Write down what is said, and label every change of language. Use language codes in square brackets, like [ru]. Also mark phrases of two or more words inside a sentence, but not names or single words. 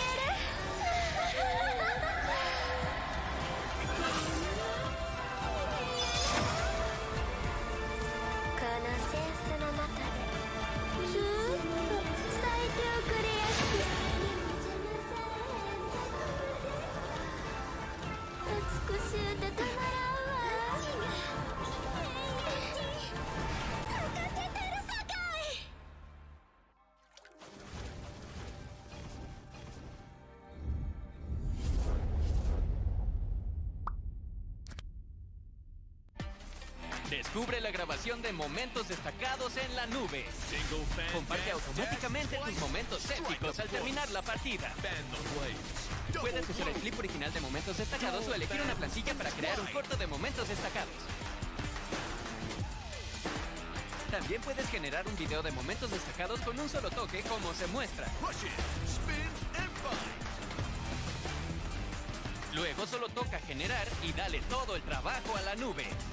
[ja] このセンスの中でずーっと咲いておくれやす。美しゅうてたまらんわ。咲かせてるさかい。 [es] Descubre la grabación de momentos destacados en la nube. [en] Single fan [es] Comparte [en] dance [es] automáticamente [en] dash [es] tus momentos [en] strike [es] épicos [en] a [es] al [en] blow. [es] terminar la partida. [en] Fan the blades. [es] Puedes usar el [en] Double [es] clip original de momentos destacados o elegir una plantilla para crear un corto de momentos destacados. También puedes generar un video de momentos destacados con un solo toque como se muestra. [en] push it, spin and bind. [es] Luego solo toca generar y dale todo el trabajo a la nube.